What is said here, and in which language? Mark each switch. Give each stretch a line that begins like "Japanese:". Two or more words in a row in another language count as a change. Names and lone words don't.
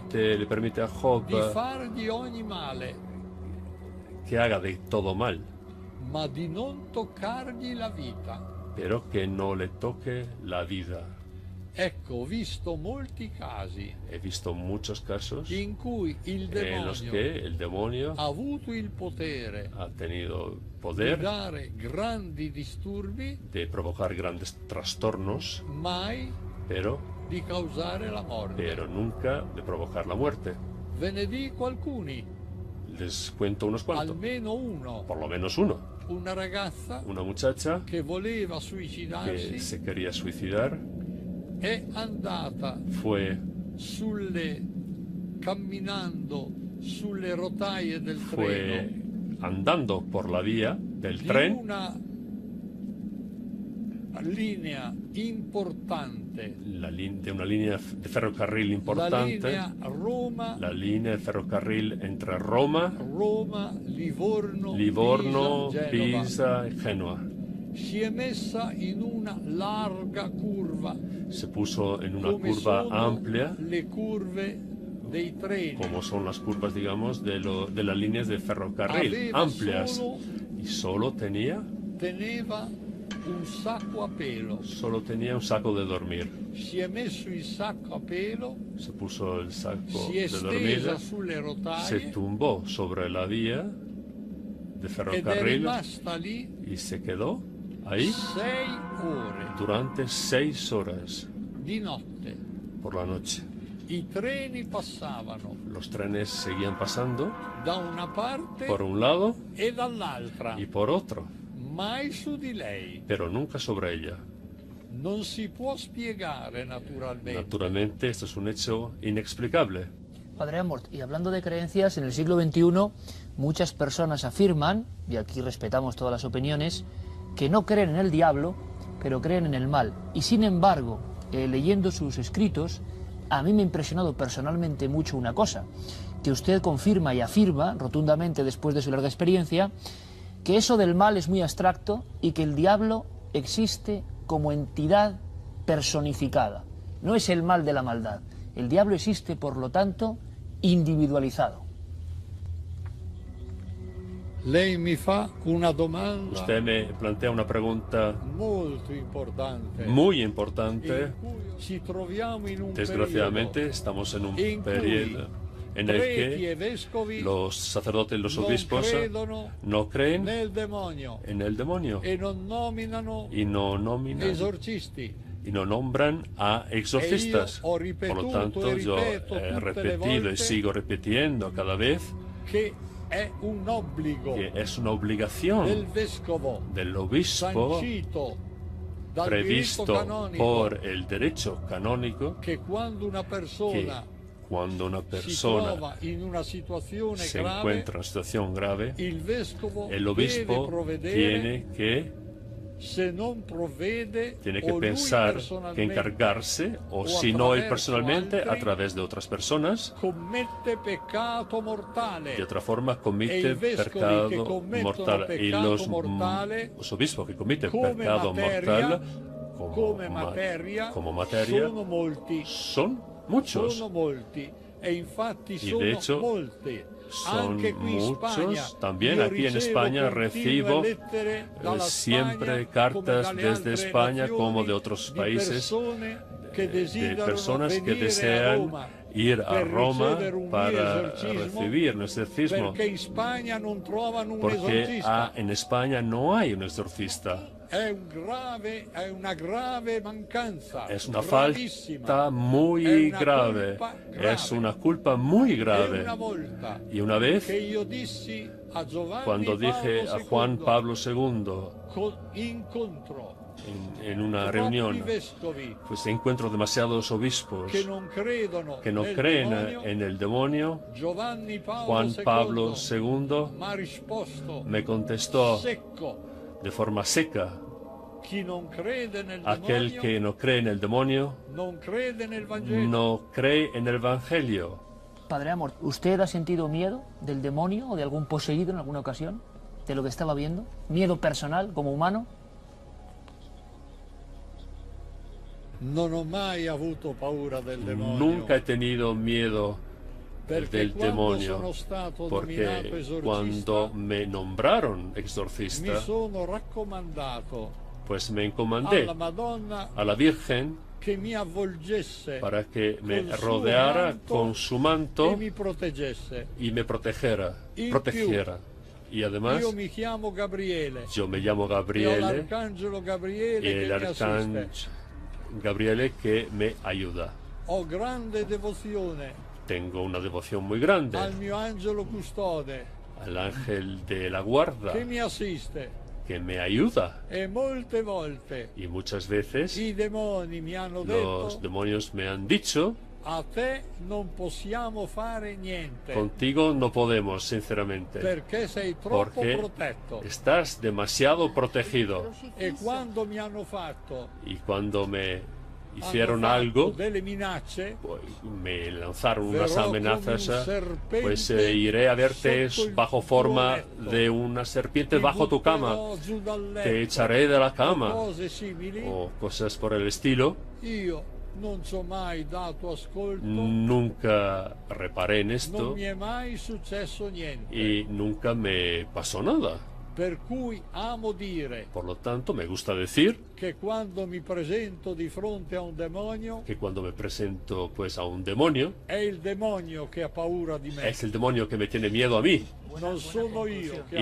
Spanish: le permite a Job
Italian: di fargli ogni male,
Spanish: que haga de todo mal,
Italian: ma di non toccargli la vita.
Spanish: pero que no le toque la vida.
Italian: Ecco, ho visto molti casi
Spanish: He visto muchos casos
Italian: in cui il
Spanish: en los
Italian: demonio
Spanish: que el demonio
Italian: ha avuto il potere
Spanish: ha tenido
Italian: di
Spanish: poder
Italian: dare grandi disturbi,
Spanish: de provocar grandes trastornos,
Italian: mai
Spanish: pero
Italian: di causare la morte.
Spanish: nunca de provocar la muerte.
Italian: Ve ne dico alcuni,
Spanish: Les cuento unos cuantos,
Italian: almeno uno.
Spanish: por lo menos uno.
Italian: Una ragazza
Spanish: Una muchacha
Italian: che voleva
Spanish: que
Italian: suicidarsi
Spanish: se quería suicidar
Italian: è andata camminando sulle rotaie del
Spanish: fue
Italian: treno
Spanish: andando por la vía del
Italian: di
Spanish: tren
Italian: una linea importante,
Spanish: de una línea de ferrocarril
Italian: la
Spanish: importante,
Italian: linea Roma,
Spanish: la línea de ferrocarril entre Roma,
Italian: Livorno,
Spanish: Livorno,
Italian: Genova.
Spanish: Pisa y Génova.
Italian: Si è messa in una larga curva,
Spanish: Se puso en una
Italian: come
Spanish: curva
Italian: sono
Spanish: amplia,
Italian: le curve dei treni.
Spanish: como son las curvas, digamos, de las líneas de ferrocarril,
Italian: Aveva
Spanish: amplias,
Italian: solo-
Spanish: y solo tenía
Italian: Teneva un sacco a pelo.
Spanish: un saco de dormir.
Italian: Si è messo il sacco a pelo,
Spanish: Se puso el saco
Italian: si è
Spanish: de dormir,
Italian: stesa sulle
Spanish: se
Italian: rotaie
Spanish: tumbó sobre la vía de
Italian: ed è
Spanish: ferrocarril
Italian: rimasta lì
Spanish: y se quedó ahí
Italian: 6 ore
Spanish: durante 6 horas
Italian: di notte.
Spanish: por la noche.
Italian: I treni passavano
Spanish: Los trenes seguían pasando
Italian: da una parte
Spanish: por un lado
Italian: e dall'altra,
Spanish: y por otro,
Italian: mai su di lei.
Spanish: pero nunca sobre ella.
Italian: Non si può spiegare naturalmente.
Spanish: Naturalmente, esto es un hecho inexplicable. Padre Amort, y hablando de creencias, en el siglo XXI muchas personas afirman, y aquí respetamos todas las opiniones, que no creen en el diablo, pero creen en el mal. Y sin embargo, leyendo sus escritos, a mí me ha impresionado personalmente mucho una cosa, que usted confirma y afirma rotundamente después de su larga experiencia, que eso del mal es muy abstracto y que el diablo existe como entidad personificada. No es el mal de la maldad. El diablo existe, por lo tanto, individualizado.
Italian: Lei mi fa una domanda
Spanish: Usted me plantea una pregunta
Italian: molto importante.
Spanish: muy importante.
Italian: in cui ci troviamo in un
Spanish: Desgraciadamente, estamos en un
Italian: in cui
Spanish: periodo en el
Italian: preti e
Spanish: que
Italian: vescovi
Spanish: los sacerdotes y los
Italian: non
Spanish: obispos
Italian: credono
Spanish: no creen
Italian: nel demonio
Spanish: en el demonio
Italian: e non nominano
Spanish: y no nominan
Italian: esorcisti.
Spanish: y no nombran a exorcistas.
Italian: E io ho
Spanish: Por
Italian: ripetuto
Spanish: lo tanto,
Italian: e
Spanish: yo
Italian: ripeto
Spanish: he
Italian: tutte le
Spanish: repetido y
Italian: volte
Spanish: sigo repitiendo cada vez
Italian: che è un obbligo
Spanish: que es una obligación
Italian: del vescovo
Spanish: del obispo
Italian: sancito
Spanish: previsto por el derecho canónico
Italian: che quando una
Spanish: que
Italian: persona
Spanish: cuando una
Italian: si
Spanish: persona
Italian: trova in una situazione
Spanish: se
Italian: grave,
Spanish: encuentra en una situación grave,
Italian: il vescovo
Spanish: el
Italian: deve
Spanish: obispo
Italian: provvedere,
Spanish: tiene que
Italian: se non provvede, o lui
Spanish: pensar que
Italian: personalmente
Spanish: encargarse, o
Italian: o
Spanish: si no él
Italian: attraverso
Spanish: personalmente, a
Italian: altri,
Spanish: través de otras personas.
Italian: commette peccato mortale.
Spanish: De otra forma,
Italian: E
Spanish: comete
Italian: i vescovi
Spanish: pecado
Italian: che commettono
Spanish: mortal. Y
Italian: peccato mortale,
Spanish: los obispos que cometen
Italian: come
Spanish: pecado
Italian: materia,
Spanish: mortal como materia
Italian: sono molti.
Spanish: son muchos.
Italian: Sono molti. E infatti
Spanish: Y
Italian: sono
Spanish: de hecho,
Italian: molti.
Spanish: son
Italian: Anche qui in
Spanish: muchos.
Italian: Spagna,
Spanish: También
Italian: io
Spanish: aquí en
Italian: ricevo
Spanish: España
Italian: continue
Spanish: recibo
Italian: lettere dalla
Spanish: siempre
Italian: Spagna,
Spanish: cartas
Italian: come dalle
Spanish: desde
Italian: altre
Spanish: España
Italian: nazioni,
Spanish: como de otros
Italian: di
Spanish: países,
Italian: persone che
Spanish: de
Italian: desiderano
Spanish: personas que
Italian: venire a
Spanish: desean
Italian: Roma
Spanish: ir a
Italian: per
Spanish: Roma
Italian: ricevere un
Spanish: para
Italian: mio esorcismo,
Spanish: recibir un exorcismo,
Italian: perché in Spagna non trovano un
Spanish: porque
Italian: esorcista.
Spanish: en España no hay un exorcista.
Italian: È una grave mancanza.
Spanish: Es una
Italian: gravissima.
Spanish: falta
Italian: È
Spanish: muy
Italian: una
Spanish: grave,
Italian: colpa grave.
Spanish: es una culpa muy
Italian: E
Spanish: grave.
Italian: una volta
Spanish: Y una vez,
Italian: che io dissi a Giovanni
Spanish: cuando dije
Italian: Paolo
Spanish: a Juan
Italian: II,
Spanish: Pablo II
Italian: incontro
Spanish: en una
Italian: troppi
Spanish: reunión,
Italian: vescovi
Spanish: pues encuentro demasiados obispos
Italian: che non credono
Spanish: que no
Italian: nel
Spanish: creen
Italian: demonio,
Spanish: en el demonio.
Italian: Giovanni Paolo
Spanish: Juan Pablo
Italian: II
Spanish: II
Italian: mi ha risposto
Spanish: me contestó
Italian: secco:
Spanish: de forma seca:
Italian: chi non crede nel
Spanish: aquel
Italian: demonio
Spanish: que no cree en el demonio
Italian: non crede nel Vangelo.
Spanish: no cree en el Evangelio. Padre Amor, ¿usted ha sentido miedo del demonio o de algún poseído en alguna ocasión? ¿De lo que estaba viendo? ¿Miedo personal como humano?
Italian: Non ho mai avuto paura del demonio.
Spanish: Nunca he tenido miedo
Italian: Perché
Spanish: del
Italian: quando
Spanish: demonio,
Italian: sono stato nominato
Spanish: porque
Italian: esorcista,
Spanish: cuando me nombraron
Italian: mi
Spanish: exorcista,
Italian: sono raccomandato
Spanish: pues me encomendé
Italian: alla Madonna
Spanish: a la Virgen
Italian: che mi avvolgesse
Spanish: para que me
Italian: col suo
Spanish: rodeara
Italian: manto
Spanish: con su
Italian: e
Spanish: manto
Italian: mi proteggesse.
Spanish: y me protegiera. Y además,
Italian: Io mi chiamo Gabriele
Spanish: yo me llamo
Italian: e ho
Spanish: Gabriele,
Italian: l'arcangelo Gabriele
Spanish: y
Italian: che
Spanish: el
Italian: mi assiste.
Spanish: arcángel Gabriele que me ayuda.
Italian: Ho grande devozione
Spanish: Tengo una devoción muy grande
Italian: al mio angelo custode
Spanish: al ángel de la guarda
Italian: che mi assiste,
Spanish: que me ayuda.
Italian: e molte volte
Spanish: Y muchas veces
Italian: i demoni mi hanno
Spanish: los
Italian: detto:
Spanish: demonios me han dicho:
Italian: a te non possiamo fare niente
Spanish: contigo no podemos, sinceramente,
Italian: perché sei troppo
Spanish: porque
Italian: protetto.
Spanish: estás demasiado protegido.
Italian: E quando mi hanno fatto
Spanish: Y cuando me
Italian: hanno
Spanish: hicieron
Italian: fatto
Spanish: algo,
Italian: delle minacce,
Spanish: pues, me lanzaron
Italian: verrò
Spanish: unas
Italian: come
Spanish: amenazas,
Italian: un serpente
Spanish: pues iré a verte
Italian: sotto il
Spanish: bajo
Italian: tuo
Spanish: forma
Italian: letto.
Spanish: de una serpiente
Italian: Ti
Spanish: bajo tu cama,
Italian: butterò giù dal letto,
Spanish: te echaré de la
Italian: o
Spanish: cama,
Italian: cose simili.
Spanish: o cosas por el estilo.
Italian: Io non ci ho mai dato ascolto,
Spanish: Nunca reparé en
Italian: non
Spanish: esto
Italian: mi è mai successo niente.
Spanish: y nunca me pasó nada.
Italian: Per cui amo dire
Spanish: Por lo tanto, me gusta decir
Italian: che quando mi presento di fronte a un demonio,
Spanish: que cuando me presento pues a un demonio,
Italian: è il demonio che ha paura di me,
Spanish: es el demonio que me tiene miedo a mí,
Italian: non sono io che